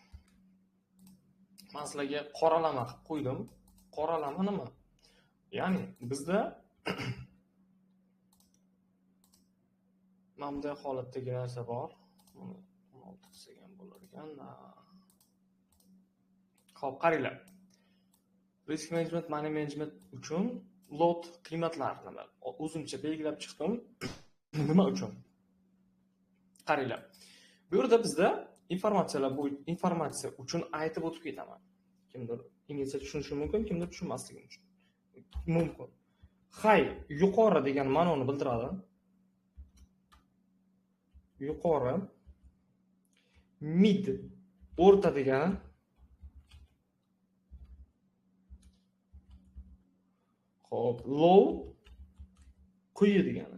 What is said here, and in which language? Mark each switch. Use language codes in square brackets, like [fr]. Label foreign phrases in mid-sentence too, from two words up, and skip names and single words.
[uz] Men sizlarga qoralama qilib qo'ydim. Qoralama nima? Ya'ni bizda mana bunday holatdagi narsa bor. 16 qilsak ham bo'lar ekan. Xo'p, qaranglar. [en] Risk management, money management [uz] uchun lot qiymatlarini nima? O'zimcha belgilab chiqdim. Nima uchun? Qaranglar. Bu yerda bizda informatsiya uchun aytib o'tib ketaman. Kimdir inglizcha tushunishi mumkin, kimdir tushunmasligi mumkin. High yuqori degan ma'noni bildiradi. Yuqori, mid o'rta degani, xo'p, low quyi degani.